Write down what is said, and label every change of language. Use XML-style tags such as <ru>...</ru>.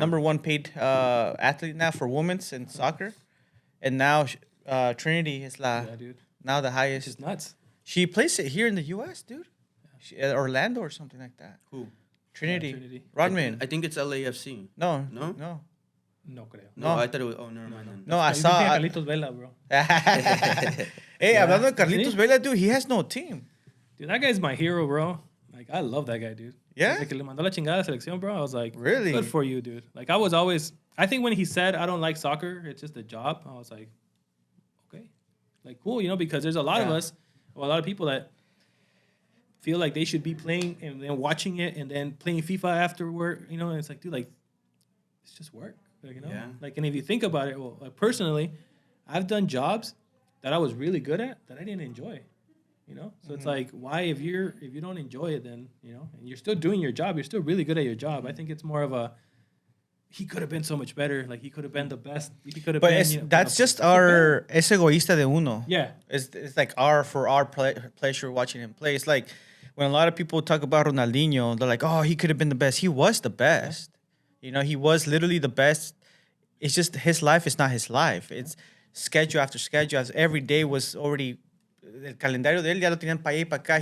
<en>number 1 paid athlete now for women's in soccer, and now Trinity is Yeah, dude. now the It's highest. just nuts. She plays it here in the U.S., dude. Orlando or something like that. Who? Trinity. Trinity. Rodman. I think it's LAFC. No. No? No.</en> <es>No creo.</es> <en>No, No. I thought it was. Oh, never mind. Then. No, I You saw. think Carlitos Vela, bro.</en> <es>Hey, hablando de Carlitos ¿Sí?</es> <en>Vela, dude, he has no team. Dude, that guy's my hero, bro. Like, I love that guy, dude. Yeah?</en> <es>Desde que le mandó la chingada a la selección, bro,</es> <en>I was like, Really? good for you, dude. Like, I think when he said, I don't like soccer, it's just a job, I was like, okay. Like, cool, you know, because there's a lot of Yeah. us, or a lot of people that feel like they should be playing and then watching it and then playing FIFA afterward, you know, and it's like, dude, like, it's just work, like, you know? Yeah. Like, and if you think about it, well, like, personally, I've done jobs that I was really good at that I didn't enjoy. You know, so it's like, why if you don't enjoy it, then you know, and you're still doing your job, you're still really good at your job. I think it's more of a he could have been so much better. Like he could have been the best. He could have But been. that's just our</en> <es>es egoísta de uno.</es> <en>Yeah. It's like our pleasure watching him play. It's like when a lot of people talk about Ronaldinho, they're like, oh, he could have been the best. He was the best. You know, he was literally the best. It's just his life is not his life. It's schedule after schedule. As every day was already</en> <es>el calendario de él ya lo tenían para allá y para acá.</es>